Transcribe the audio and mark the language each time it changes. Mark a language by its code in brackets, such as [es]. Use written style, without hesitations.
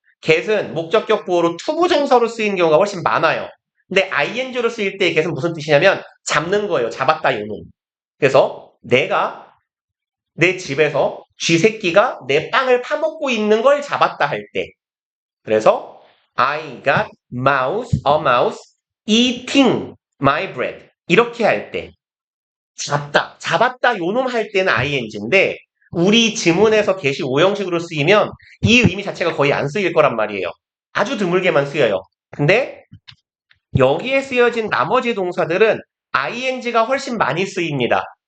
[ko] get은 목적격 보호로 투부정사로 쓰이는 경우가 훨씬 많아요. 근데 ing로 쓰일 때 get은 무슨 뜻이냐면 잡는 거예요. 잡았다 요놈. 그래서 내가 내 집에서 쥐새끼가 내 빵을 파먹고 있는 걸 잡았다 할 때. 그래서 [en] I got a mouse eating my bread. [ko] 이렇게 할 때. 잡았다 요놈 할 때는 ing인데 우리 지문에서 get이 오형식으로 쓰이면 이 의미 자체가 거의 안 쓰일 거란 말이에요. 아주 드물게만 쓰여요. 근데 여기에 쓰여진 나머지 동사들은 ing가 훨씬 많이 쓰입니다.